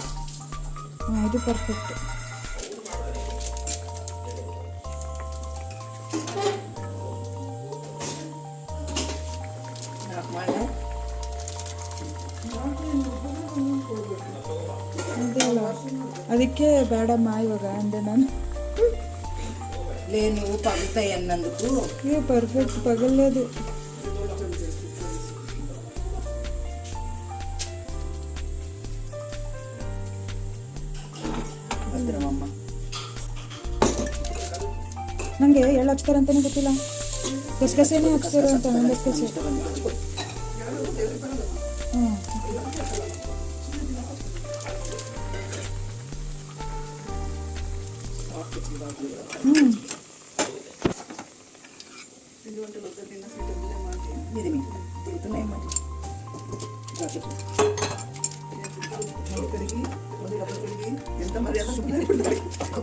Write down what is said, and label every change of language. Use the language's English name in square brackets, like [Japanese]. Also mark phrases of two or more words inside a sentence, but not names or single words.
[Kannada] ಹಾಂ, ಇದು ಪರ್ಫೆಕ್ಟ್. ಅದಕ್ಕೆ ಬೇಡಮ್ಮ ಇವಾಗ ಅಂದೆ ನಾನು. [Telugu] నువ్వు పగులుతాయి అన్నందుకు పర్ఫెక్ట్ పగలలేదు. [Kannada] ಭದ್ರಮಮ್ಮ, ನನಗೆ ಎಳ್ಳು ಹಚ್ತಾರಂತಾನೆ ಗೊತ್ತಿಲ್ಲ, ಗಸಗಸೆನೇ ಹಚ್ತಾರೆ ಅಂತ. ಗಸಗಸೆ ಹ್ಞೂ [Telugu] ఇది తిరుగుతున్నాయి మరి ఎంత మర్యాద